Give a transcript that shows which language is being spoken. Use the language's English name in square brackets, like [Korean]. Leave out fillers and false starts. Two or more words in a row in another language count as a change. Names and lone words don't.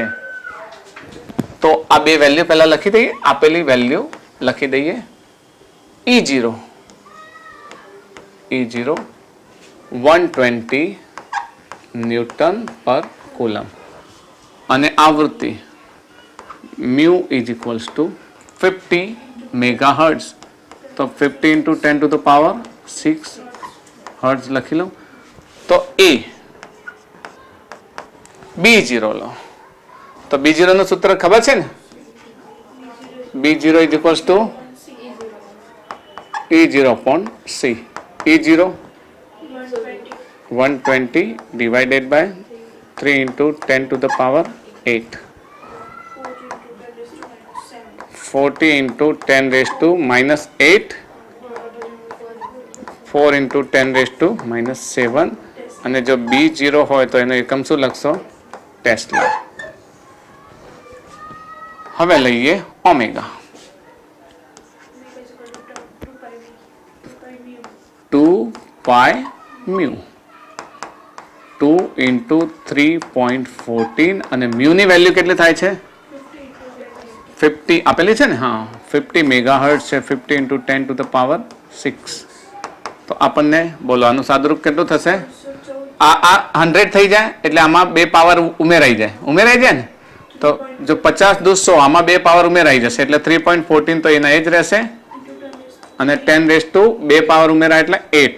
[Gujarati] તો આ બે વેલ્યુ પહેલા લખી દઈએ, આપેલી વેલ્યુ લખી દઈએ. E0 120 [English] newton per coulomb [Gujarati] અને આવૃત્તિ [English] mu is equals to [Gujarati] 50 મેગાહર્ટ્ઝ. [English] તો 50 into 10 to the power 6 [Gujarati] હર્ટ્ઝ લખી લો. તો એ B0 લો. તો B0 નું સૂત્ર ખબર છે ને? [English] B0 is equals to E0 upon C. E0 120 divided by 3 into 10 to the power 8. 40 into 10 raised to minus 8. 4 into 10 raised to minus 7. [Gujarati] અને જો B0 હોય તો એનો એકમ શું લખશો? ટેસ્લા. હવે લઈએ ઓમેગા. [English] 2 pi mu. [Gujarati] 2 into 3.14 અને મ્યુ ની વેલ્યુ કેટલી થાય છે? 50 આપેલી છે ને? હા, 50 મેગાહર્ટ્ઝ છે. [English] 50 into 10 to the power 6. [Gujarati] તો આપણને બોલો આનું સાદુરૂપ કેટલું થશે? આ 100 થઈ જાય એટલે આમાં બે પાવર ઉમેરાઈ જાય ને. તો જો 50 દૂ 100 આમાં બે પાવર ઉમેરાઈ જશે એટલે 3.14 તો એના એ જ રહેશે. અને 10 [English] raise to [Gujarati] બે પાવર ઉમેરા એટલે 8.